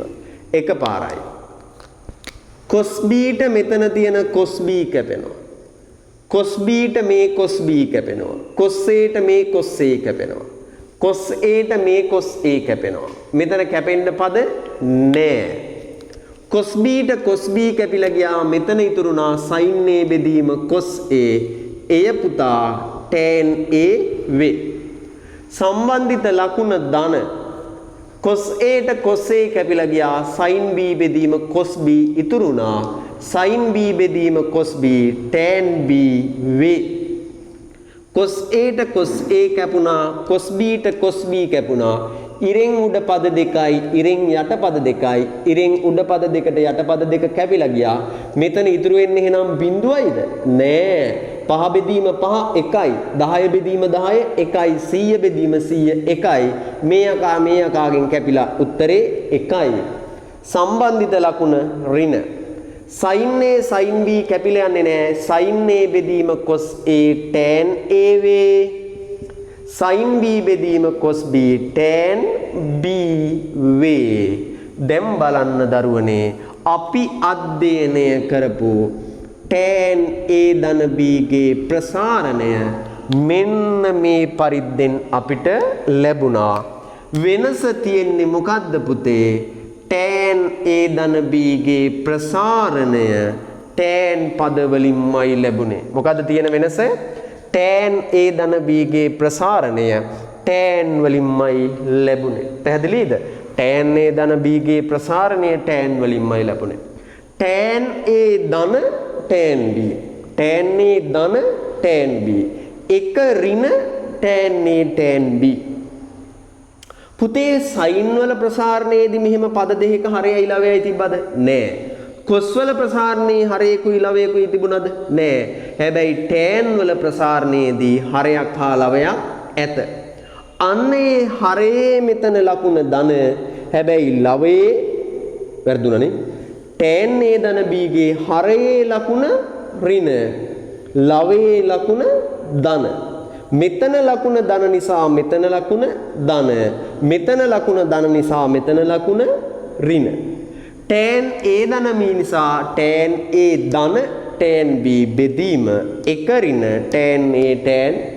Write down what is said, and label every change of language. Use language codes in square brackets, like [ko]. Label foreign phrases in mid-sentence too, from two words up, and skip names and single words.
[si] එකපාරයි. cos b ට මෙතන තියෙන cos b කැපෙනවා. cos b ට මේ cos b කැපෙනවා. cos a ට මේ cos a කැපෙනවා. cos a ට මේ cos a කැපෙනවා. මෙතන කැපෙන්න පද නෑ. cos b ට cos b කැපිලා ගියා. මෙතන ඉතුරුනා sin a බෙදීම cos a. එය පුතා tan a වේ. සම්බන්ධිත ලකුණ ධන. cos a ට cos a කැපිලා ගියා. sin b බෙදීම cos b ඉතුරුනා sin b බෙදීම cos b tan b වේ. cos a ට cos a කැපුණා. cos b ට cos b කැපුණා. ඉරෙන් උඩ පද දෙකයි ඉරෙන් යට පද දෙකයි ඉරෙන් උඩ පද දෙකට යට පද දෙක කැපිලා ගියා. මෙතන ඉතුරු වෙන්නේ එහෙනම් බිඳුවයිද? නෑ. 5 බෙදීම 5 එකයි. 10 බෙදීම 10 එකයි. 100 බෙදීම 100 එකයි. මේ අකාගෙන් කැපිලා උත්තරේ එකයි. සම්බන්ධිත ලකුණ ඍණ. sin a sin b කැපිලා යන්නේ නෑ. sin a බෙදීම cos a tan a වේ. sin b බෙදීම cos b tan b වේ. දැන් බලන්න දරුවනේ අපි අධ්‍යයනය කරපු tan a ධන b ගේ ප්‍රසාරණය මෙන්න මේ පරිද්දෙන් අපිට ලැබුණා. වෙනස තියෙන්නේ මොකද්ද පුතේ? tan a ධන b ගේ ප්‍රසාරණය tan පද වලින්මයි ලැබුණේ. මොකද්ද තියෙන වෙනස? tan a ධන b ගේ ප්‍රසාරණය tan වලින්මයි ලැබුණේ. පැහැදිලිද? tan a ධන b ගේ ප්‍රසාරණය tan වලින්මයි ලැබුණේ. tan a ධන tan b. tan a ධන tan b. එක ඍණ tan a tan b. පුතේ sin වල ප්‍රසාරණයේදී මෙහෙම පද දෙකක හරයයි ලවයයි තිබ්බද? නෑ. cos වල ප්‍රසාරණේ හරයකුයි ලවයකුයි තිබුණද? නෑ. හැබැයි tan වල ප්‍රසාරණයේදී හරයක් හා ලවයක් ඇත. අන්නේ හරේ මෙතන ලකුණ ධන. හැබැයි ලවයේ වැරදුණනේ. tan a ධන b ගේ හරේ ලකුණ ඍණ. ලවයේ ලකුණ ධන. මෙතන ලකුණ ධන නිසා මෙතන ලකුණ ධන. මෙතන ලකුණ ධන නිසා මෙතන ලකුණ ඍණ. tan a ධන b නිසා tan a ධන tan b බෙදීම එක ඍණ tan a tan b.